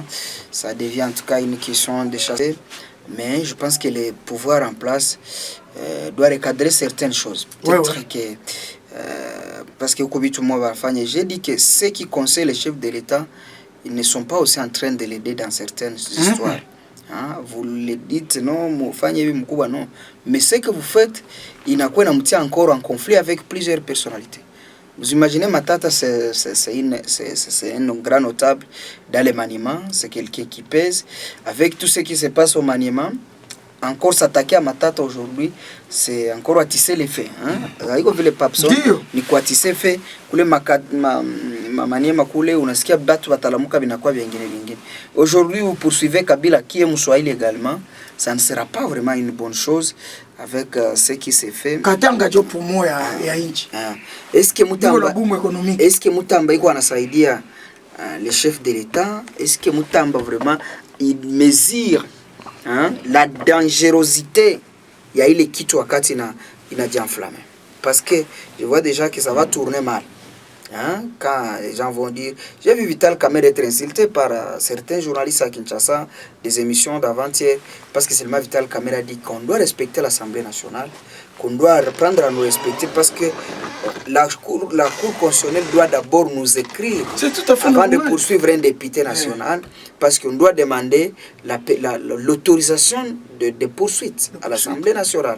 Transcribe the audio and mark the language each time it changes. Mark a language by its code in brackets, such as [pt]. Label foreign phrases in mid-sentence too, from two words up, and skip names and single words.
[fr] Ça devient en tout cas une question de chasser. Mais je pense que les pouvoirs en place doivent recadrer certaines choses. Peut-être que parce que j'ai dit que ceux qui conseillent les chefs de l'État, ils ne sont pas aussi en train de l'aider dans certaines histoires. Hein, vous le dites non, [sw] mufanye hivi mkubwa non. [fr] Mais ce que vous faites, [sw] inakuwa inamtia [fr] encore en conflit avec plusieurs personnalités. Vous imaginez Matata, c'est un grand notable dans le maniement, c'est quelqu'un qui pèse. Avec tout ce qui se passe au maniement, encore s'attaquer à Matata aujourd'hui, c'est encore à tisser les faits. [sw] Haiko vile Papson, ni kwa [fr] tisser fait, [sw] kule maniema kule, unasikia batu batalamuka binakuwa vingine. [fr] Aujourd'hui, vous poursuivez Kabila qui est Mswahili également, ça ne sera pas vraiment une bonne chose avec ce qui s'est fait. [sw] Katanga jo pumo ya inchi. [fr] Est-ce que Mutamba [sw] iko anasaidia [fr] les chefs de l'État? Est-ce que Mutamba vraiment il mesure la dangerosité [sw] ya ile kitu wakati inajienflamme? [fr] Parce que je vois déjà que ça va tourner mal. Quand les gens vont dire, j'ai vu Vital Kamerhe être insulté par certains journalistes à Kinshasa, des émissions d'avant-hier, parce que seulement Vital Kamerhe a dit qu'on doit respecter l'Assemblée nationale, qu'on doit reprendre à nous respecter, parce que la Cour constitutionnelle doit d'abord nous écrire avant de poursuivre un député national, parce qu'on doit demander l'autorisation de poursuite à l'Assemblée nationale.